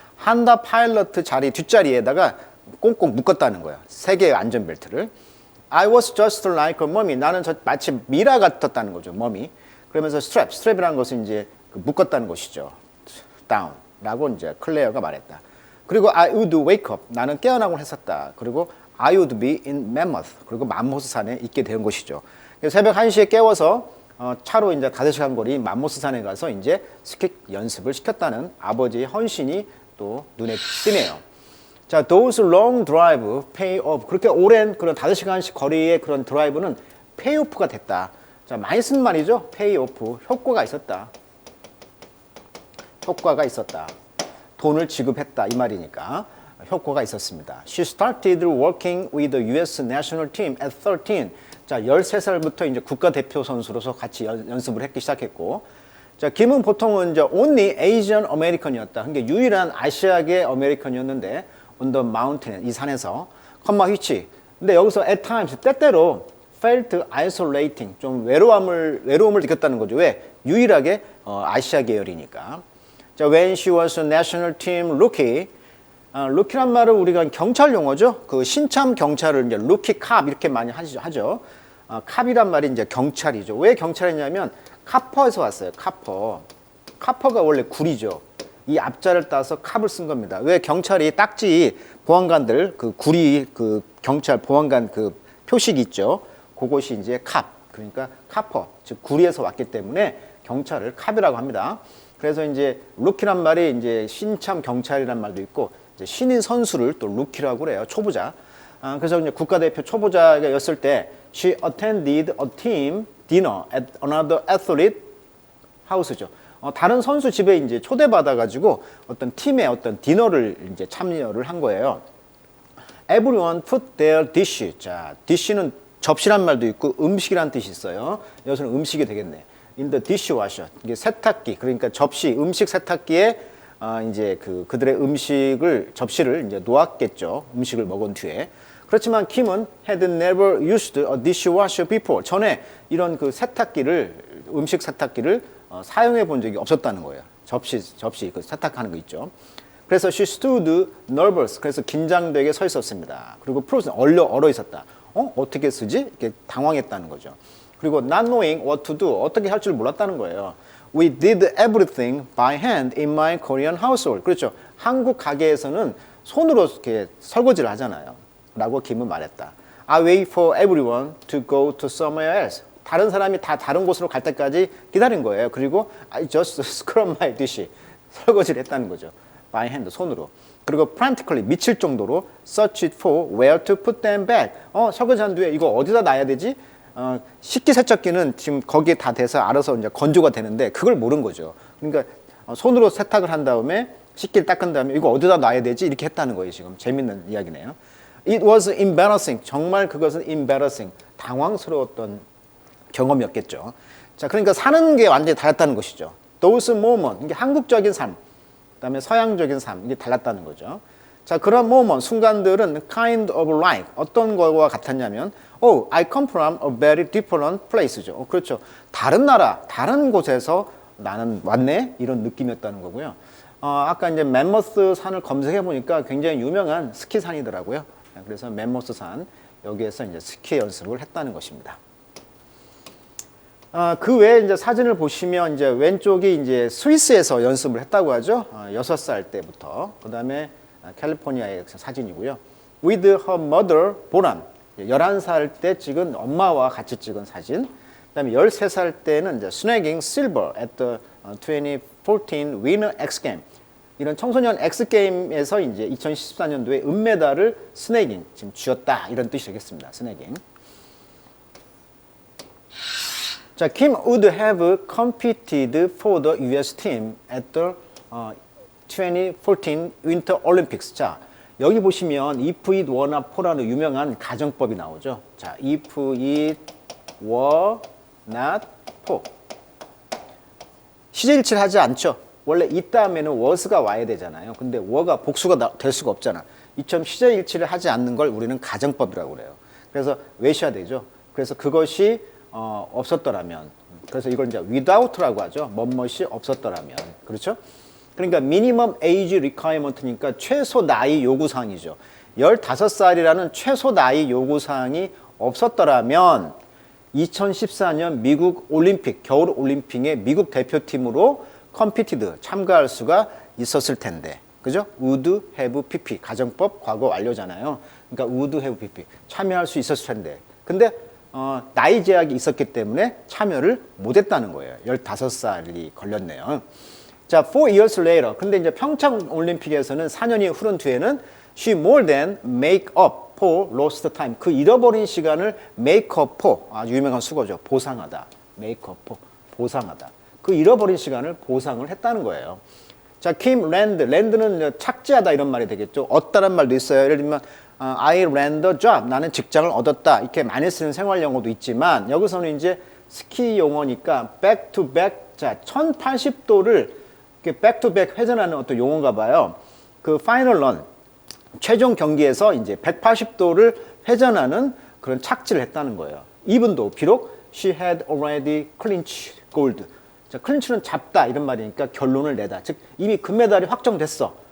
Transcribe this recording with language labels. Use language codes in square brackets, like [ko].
[ko] 한다 파일럿 자리 뒷자리에다가 꽁꽁 묶었다는 거예요. 세 개의 안전벨트를. [en] I was just like a mummy. [ko] 나는 마치 미라 같았다는 거죠. 머미. 그러면서 스트랩이라는 것은 이제 묶었다는 것이죠. down라고 이제 클레어가 말했다. [en] 그리고 I would wake up. [ko] 나는 깨어나곤 했었다. [en] 그리고 I would be in Mammoth. [ko] 그리고 맘모스산에 있게 된 것이죠. 새벽 1시에 깨워서 차로 이제 5시간 거리 맘모스산에 가서 이제 스키 연습을 시켰다는 아버지의 헌신이 또 눈에 띄네요. [en] 자, those long drive pay off. [ko] 그렇게 오랜 그런 5시간씩 거리의 그런 드라이브는 pay off가 됐다. 자, 많이 쓴 말이죠. pay off. 효과가 있었다. 효과가 있었다. 돈을 지급했다. 이 말이니까. 효과가 있었습니다. [en] She started working with the U.S. national team at 13. [ko] 자, 13살부터 이제 국가대표 선수로서 같이 연습을 했기 시작했고, 자, 김은 보통은 이제 [en] only Asian American [ko] 이었다. 그러니까 유일한 아시아계 아메리칸이었는데, [en] on the mountain, [ko] 이 산에서, which. 근데 여기서 [en] at times, [ko] 때때로 [en] felt isolating, [ko] 좀 외로움을 느꼈다는 거죠. 왜? 유일하게 아시아 계열이니까. [en] 자, when she was a national team rookie, [ko] 루키란 말은 우리가 경찰 용어죠. 그 신참 경찰을 이제 루키 캅 이렇게 많이 하죠. 캅이란 말이 이제 경찰이죠. 왜 경찰이냐면 카퍼에서 왔어요. 카퍼. 카퍼가 원래 구리죠. 이 앞자를 따서 캅을 쓴 겁니다. 왜 경찰이 딱지 보안관들 그 구리 그 경찰 보안관 그 표식이 있죠. 그것이 이제 캅. 그러니까 카퍼. 즉 구리에서 왔기 때문에 경찰을 캅이라고 합니다. 그래서 이제 루키란 말이 이제 신참 경찰이란 말도 있고 신인 선수를 또 루키라고 그래요. 초보자. 그래서 이제 국가대표 초보자였을 때 [en] she attended a team dinner at another athlete house죠. [ko] 다른 선수 집에 이제 초대받아가지고 어떤 팀의 어떤 디너를 이제 참여를 한 거예요. [en] Everyone put their dish. [ko] 자, dish는 접시란 말도 있고 음식이란 뜻이 있어요. 여기서는 음식이 되겠네. [en] In the dishwasher. [ko] 이게 세탁기. 그러니까 접시, 음식 세탁기에 이제 그들의 접시를 이제 놓았겠죠. 음식을 먹은 뒤에. 그렇지만 킴은 [en] had never used a dishwasher before. [ko] 전에 이런 그 음식 세탁기를 사용해 본 적이 없었다는 거예요. 접시 그 세탁하는 거 있죠. [en] 그래서 she stood nervous. [ko] 그래서 긴장되게 서 있었습니다. 그리고 frozen. 얼어 있었다. 어떻게 쓰지? 이렇게 당황했다는 거죠. [en] 그리고 not knowing what to do. [ko] 어떻게 할 줄 몰랐다는 거예요. [en] We did everything by hand in my Korean household. [ko] 그렇죠. 한국 가게에서는 손으로 이렇게 설거지를 하잖아요. 라고 김은 말했다. [en] I wait for everyone to go to somewhere else. [ko] 다른 사람이 다 다른 곳으로 갈 때까지 기다린 거예요. [en] 그리고 I just scrub my dish. [ko] 설거지를 했다는 거죠. [en] by hand, [ko] 손으로. [en] 그리고 frantically, [ko] 미칠 정도로 [en] searched for where to put them back. [ko] 설거지한 뒤에 이거 어디다 놔야 되지? 식기세척기는 지금 거기에 다 돼서 알아서 이제 건조가 되는데 그걸 모른 거죠. 그러니까 손으로 세탁을 한 다음에 식기를 닦은 다음에 이거 어디다 놔야 되지? 이렇게 했다는 거예요. 지금 재밌는 이야기네요. [en] It was embarrassing. [ko] 정말 그것은 embarrassing. 당황스러웠던 경험이었겠죠. 자, 그러니까 사는 게 완전히 달랐다는 것이죠. [en] Those moments. [ko] 이게 한국적인 삶, 그다음에 서양적인 삶, 이게 달랐다는 거죠. [en] 자, 그런 moment, [ko] 순간들은 [en] kind of like [ko] 어떤 거와 같았냐면 [en] Oh, I come from a very different place죠. [ko] 그렇죠. 다른 나라, 다른 곳에서 나는 왔네? 이런 느낌이었다는 거고요. 아까 이제 맘모스 산을 검색해 보니까 굉장히 유명한 스키 산이더라고요. 그래서 맘모스 산, 여기에서 이제 스키 연습을 했다는 것입니다. 그 외에 이제 사진을 보시면 이제 왼쪽이 이제 스위스에서 연습을 했다고 하죠. 6살 때부터. 그 다음에 캘리포니아의 사진이고요. [en] With her mother, 보람. [ko] 11살 때 찍은 엄마와 같이 찍은 사진. 그 다음에 13살 때는 이제 [en] snagging silver at the 2014 Winter X Games. [ko] 이런 청소년 X 게임에서 이제 2014년도에 은메달을 snagging, 지금 쥐었다. 이런 뜻이 되겠습니다. snagging. [en] 자, Kim would have competed for the US team at the 2014 Winter Olympics. [ko] 자, 여기 보시면 if it were not for라는 유명한 가정법이 나오죠. 자, if it were not for. 시제일치를 하지 않죠. 원래 이 다음에는 was가 와야 되잖아요. 근데 were가 복수가 될 수가 없잖아. 이처럼 시제일치를 하지 않는 걸 우리는 가정법이라고 그래요. 그래서 외셔야 되죠. 그래서 그것이 없었더라면, 그래서 이걸 이제 without라고 하죠. 뭐뭇이 없었더라면, 그렇죠? 그러니까 minimum age requirement니까 최소 나이 요구사항이죠. 15살이라는 최소 나이 요구사항이 없었더라면 2014년 미국 올림픽, 겨울 올림픽에 미국 대표팀으로 컴피티드, 참가할 수가 있었을 텐데. 그죠? would have pp. 가정법 과거 완료잖아요. 그러니까 would have pp. 참여할 수 있었을 텐데. 근데 나이 제약이 있었기 때문에 참여를 못 했다는 거예요. 15살이 걸렸네요. 자, 4 years later. 근데 이제 평창 올림픽에서는 4년이 흐른 뒤에는 [en] she more than make up for lost time. [ko] 그 잃어버린 시간을 [en] make up for. [ko] 아주 유명한 수거죠. 보상하다. make up for. 보상하다. 그 잃어버린 시간을 보상을 했다는 거예요. 자, Kim land. land는 착지하다 이런 말이 되겠죠. 얻다란 말도 있어요. [en] 예를 들면 I land a job. [ko] 나는 직장을 얻었다. 이렇게 많이 쓰는 생활 용어도 있지만 여기서는 이제 스키 용어니까 back to back. 자, 1080도를 back to back 회전하는 어떤 용어인가 봐요. 그 final run. 최종 경기에서 이제 180도를 회전하는 그런 착지를 했다는 거예요. 이분도 비록 [en] she had already clinched gold. [ko] 자, 클린치는 잡다 이런 말이니까 결론을 내다. 즉 이미 금메달이 확정됐어.